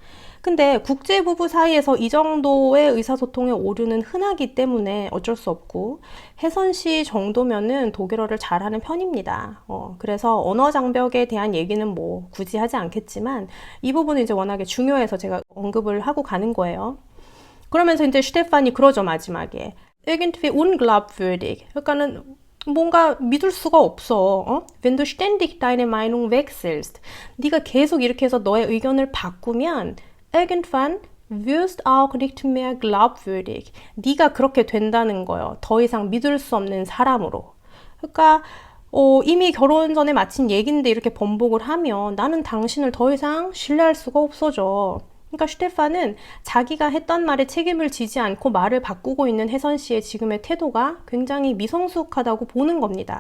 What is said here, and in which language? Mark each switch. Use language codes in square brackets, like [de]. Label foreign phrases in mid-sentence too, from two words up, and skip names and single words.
[ko] 근데 국제부부 사이에서 이 정도의 의사소통의 오류는 흔하기 때문에 어쩔 수 없고 혜선 씨 정도면은 독일어를 잘하는 편입니다. 그래서 언어 장벽에 대한 얘기는 뭐 굳이 하지 않겠지만 이 부분은 이제 워낙에 중요해서 제가 언급을 하고 가는 거예요. 그러면서 이제 슈테판이 그러죠, 마지막에. [de] irgendwie unglaubwürdig. [ko] 그러니까는 뭔가 믿을 수가 없어. [de] Wenn du ständig deine Meinung wechselst. [ko] 네가 계속 이렇게 해서 너의 의견을 바꾸면 [de] Irgendwann wirst auch nicht mehr glaubwürdig. [ko] 네가 그렇게 된다는 거예요. 더 이상 믿을 수 없는 사람으로. 그러니까 이미 결혼 전에 마친 얘기인데 이렇게 번복을 하면 나는 당신을 더 이상 신뢰할 수가 없어져. 그러니까 슈테판은 자기가 했던 말에 책임을 지지 않고 말을 바꾸고 있는 혜선 씨의 지금의 태도가 굉장히 미성숙하다고 보는 겁니다.